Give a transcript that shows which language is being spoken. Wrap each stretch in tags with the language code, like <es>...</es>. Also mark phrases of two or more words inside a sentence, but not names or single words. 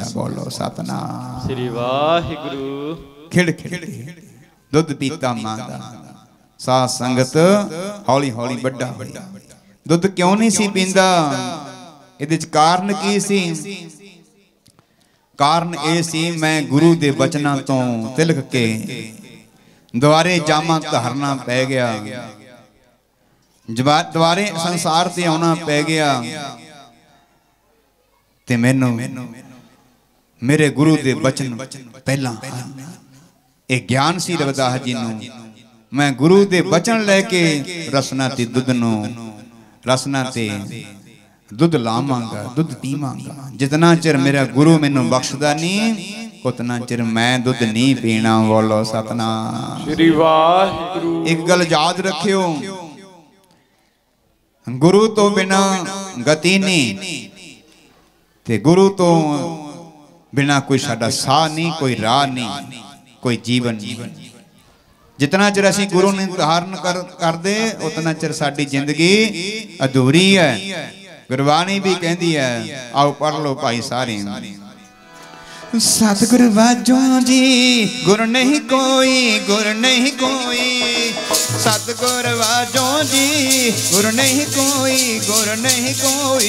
<pa>ਬੋਲੋ ਸਤਿਨਾਮ ਸ੍ਰੀ ਵਾਹਿਗੁਰੂ। ਖਿੜ ਖਿੜ ਕੇ ਦੁੱਧ ਪੀਤਾ ਮਾਂ ਦਾ। ਸਾਧ ਸੰਗਤ ਹੌਲੀ ਹੌਲੀ ਵੱਡਾ ਹੋਇਆ। ਦੁੱਧ ਕਿਉਂ ਨਹੀਂ ਸੀ ਪੀਂਦਾ? ਇਹਦੇ ਚ ਕਾਰਨ ਕੀ ਸੀ? ਕਾਰਨ ਇਹ ਸੀ ਮੈਂ ਗੁਰੂ ਦੇ ਬਚਨਾਂ ਤੋਂ ਤਿਲਕ ਕੇ ਦੁਆਰੇ ਜਾਮਾ ਧਾਰਨਾ ਪੈ ਗਿਆ, ਦੁਆਰੇ ਸੰਸਾਰ ਤੇ ਆਉਣਾ ਪੈ ਗਿਆ ਤੇ ਮੈਨੂੰ ਮੇਰੇ ਗੁਰੂ ਦੇ ਬਚਨ ਪਹਿਲਾਂ ਇਹ ਗਿਆਨ ਸੀ ਰਵਿਦਾਸ ਜੀ ਨੂੰ। ਮੈਂ ਗੁਰੂ ਦੇ ਬਚਨ ਲੈ ਕੇ ਰਸਨਾ ਤੇ ਦੁੱਧ ਨੋ ਰਸਨਾ ਤੇ ਦੁੱਧ ਲਾਵਾਂਗਾ, ਦੁੱਧ ਪੀਵਾਂਗਾ। ਜਿੰਨਾ ਚਿਰ ਮੇਰਾ ਗੁਰੂ ਮੈਨੂੰ ਬਖ਼ਸ਼ਦਾ ਨਹੀਂ ਉਨਾ ਚਿਰ ਮੈਂ ਦੁੱਧ ਨਹੀਂ ਪੀਣਾ। ਬੋਲੋ ਸਤਿਨਾਮ ਸ੍ਰੀ ਵਾਹਿਗੁਰੂ। ਇੱਕ ਗੱਲ ਯਾਦ ਰੱਖਿਓ, ਗੁਰੂ ਤੋਂ ਬਿਨਾਂ ਗਤੀ ਨਹੀਂ ਤੇ ਗੁਰੂ ਤੋਂ ਬਿਨਾਂ ਕੋਈ ਸਾਡਾ ਸਾਹ ਨਹੀਂ, ਕੋਈ ਰਾਹ ਨਹੀਂ, ਕੋਈ ਜੀਵਨ ਨਹੀਂ। ਜਿੰਨਾ ਚਿਰ ਅਸੀਂ ਗੁਰੂ ਨੇ ਧਾਰਨ ਕਰਦੇ ਉਨਾ ਚਿਰ ਸਾਡੀ ਜ਼ਿੰਦਗੀ ਅਧੂਰੀ ਹੈ।</pa> <hi>गुरबाणी भी कहती है, आओ पढ़ लो भाई सारे।</hi> <pa>ਸਤਿਗੁਰ ਵਾਝੋਂ ਜੀ ਗੁਰ ਨਹੀਂ ਕੋਈ, ਗੁਰ ਨਹੀਂ ਕੋਈ। ਸਤਿਗੁਰ ਵਾਝੋਂ ਜੀ ਗੁਰ ਨਹੀਂ ਕੋਈ, ਗੁਰ ਨਹੀਂ ਕੋਈ।</pa>